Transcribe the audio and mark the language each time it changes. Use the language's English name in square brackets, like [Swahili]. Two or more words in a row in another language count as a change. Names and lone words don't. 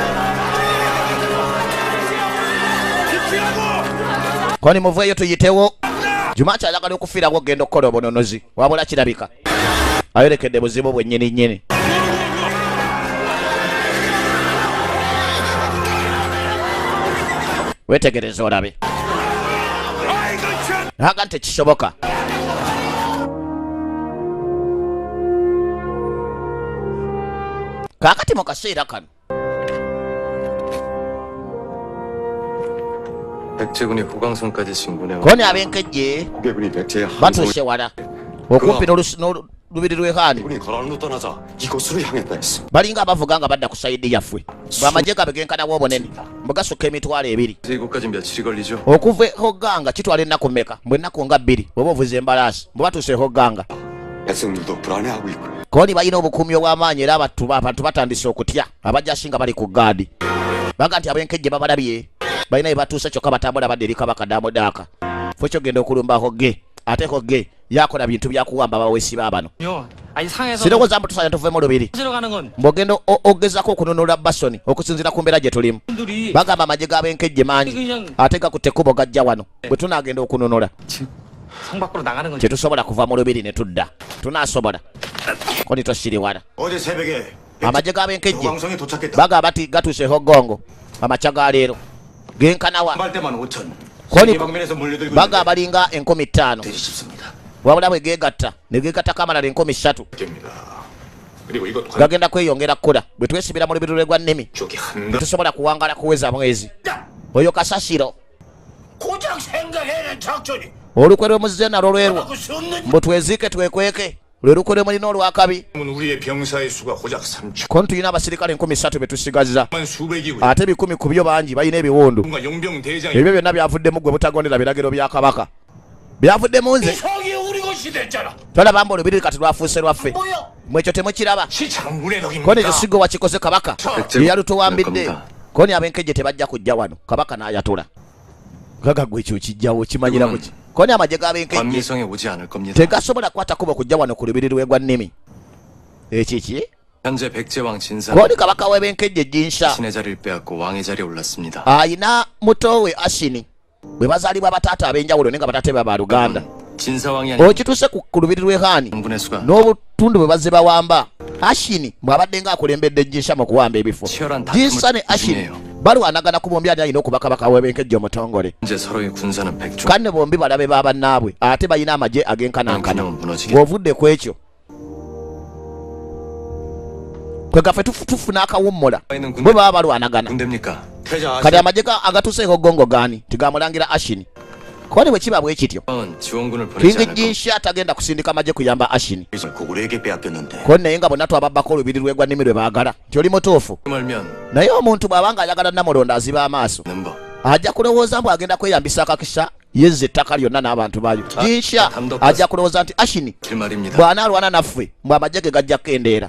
[Ganda] koni muveeyo tuyitewo Jumanchi ayagala okufiirawo ogenda okukola obunonozi wabula kirabika ayolekedde buzibu bwe nnyini nnyini wetegereze olabe aga nti kisoboka kaakati mu kaseera kano [Korean] 백제군이 호강선까지 진군해 [Ganda] koni ab'enkejje [Korean] 호계군이 백제의 [Ganda] batuuse wala okumpi n'olubiri lw'ehaani [Korean] 군이 거란으로 떠나자 이곳으로 향했다 했어. [Ganda] balinga abavuga nga badda ku sayidi yaffe bw'amagye gabe genkanawo obunene bwe gasukka emitwalo 2 [Korean] 이곳까지 며칠이 걸리죠. [Ganda] okuva hogganga kitwala ennaku mmeka mbwe ennaku nga 2 bw'oba ovuza embalaasi bwe batuuse hogganga [Korean] 백성들도 불안해하고 있고. [Ganda] koni balina obukuumi obw'amaanyi era abantu batandise okutya abajja singa bali ku gaadi baga nti ab'enkejje babalabye balina bye batuuse kyokka batambula badde eri kabaka damudaaka ffe kyogenda okulumba hogge ate hogge yakola bintu byakuwamba abaweesi baabano [Korean] 아니 상해서 [Ganda] sirowooza mbu tusanya tuvemu lubiri [Korean] 찾으러 가는 건 [Ganda] mbwogenda ogezako okununula basoni okusinziira ku mbeera gye tulimu [Korean] 분들이 [Ganda] bagamba amagye g'ab'enkejje mangi [Korean] 그냥 [Ganda] ate gakutte ekkubo gajja wano bwe tunaagenda okununula [Korean] 성 밖으로 나가는 건 [Ganda] tetusobola kuva mu lubiri ne tudda tunaasobola koni tosiriwala [Korean] 어제 새벽에 [Ganda] amagye g'ab'enkejje [Korean] 호강성에 도착했다. [Ganda] bagamba ti gatuuse hoggongo amakya ga leero genkanawa [Korean] 할 때만 5천. 거기- 세계 방면에서 몰려들고 [Ganda] baga balinga 5000 [Korean] 되지 싶습니다. [Ganda] wabula bwe geegatta ne geegattako amalala 3,000 [Korean] 입니다. 그리고 이것 [Ganda] gagenda kweyongera kkula bwe twesibira mu lubiri lwegwa nnimi [Korean] 쪽이 한 [Ganda] tetusobola kuwangala kuweza mwezi oyo kasasiro [Korean] 고작 생각해낸 작전이 [Ganda] olukwe lwemuzze nalwo lwerwo [Korean] 막을 수 없는. [Ganda] mbu tweziike twekweke lwe lukwe lwe mulina olwakabi [Korean] 우리의 병사의 수가 고작 3천. [Ganda] kono tulina abasirikale 3,000 be tusigazza [Korean] 수백이고. [Ganda] ate 1,000 ku byo bangi balina ebiwundu [Korean] 뭔가 용병 대장이 [Ganda] ebyo byonna byavuddemu gwe butagondera biragiro bya kabaka byavuddemu nze [Korean] 성이 우리 것이 됐잖아. [Ganda] tolaba mbu olubiri kati lwafuuse lwaffe [Korean] 뭐야? [Ganda] mwekyo temukiraba [Korean] 시장군의 덕입니다. [Ganda] koni ekisigo wakikoze kabaka [Korean] 백제군 [Ganda] yeyalutuwambidde [Korean] 겁니다. [Ganda] koni ab'enkejje tebajja kujja wano kabaka n'ayatula gaga gwe ekyo kijjawo kimanyira muki koni amagye g'ab'enkejje [Korean] 관미성에 오지 않을 겁니다. [Ganda] tegasobola kukwata kubo kujja wano ku lubiri lwegwa nnimi ekiki [Korean] 현재 백제왕 진사 [Ganda] koni kabaka w'eb'enkejje jinsha [Korean] 신의 자리를 빼앗고 왕의 자리에 올랐습니다. [Ganda] ayina muto we ashini bwe bazaalibwa bataata ab'enjawulo naye nga bataate baba luganda [Korean] 진사왕이 아닌 [Ganda] okituuse ku lubiri lw'ehaani [Korean] 장군의 수가 [Ganda] n'obutundu bwe bazze bawamba ashini bw'abadde nga akulembedde jinsha mu kuwamba ebifo [Korean] 치열한 [Ganda] jinsa ne [Korean] 다툼을 [Ganda] ashini [Korean] 중이에요. [Ganda] balwanagana ku bombi ani alina okuba kabaka w'eb'enkejje omutongole [Korean] 현재 서로의 군사는 백중. [Ganda] kanne bombi balabe ba bannaabwe ate balina amagye ag'enkanankana [Korean] gunam은 무너지게. [Ganda] bw'ovudde ku ekyo kwe gaffe tufuna akawummula [Korean] 있는 [Ganda] bwe baba balwanagana [Korean] 군대입니까? 태자 [Ganda] kati amagye agatuuseeko gongo gaani tigamulangira ashini koni bwe kiba bwe kityo [Korean] 왕은 지원군을 보내지 [Ganda] kingi [Korean] 않을 겁니다. [Ganda] jinsha tagenda kusindika amagye kuyamba ashini [Korean] 고구려에게 빼앗겼는데 [Ganda] koni naye nga bonna twababbako olubiri lwegwa nnimi lwe baagala nti oli mutuufu [Korean] 말면 [Ganda] naye omuntu bw'abanga ayagala namulondo aziba amaaso [Korean] 는 법. [Ganda] ajja kulowooza mbu agenda kweyambisa akakisa yezza ettaka lyonna n'abantu baayo jinsha ajja kulowooza nti ashini [Korean] 길 말입니다. [Ganda] bw'anaalwana naffe mbw amagye ge gajja kukendeera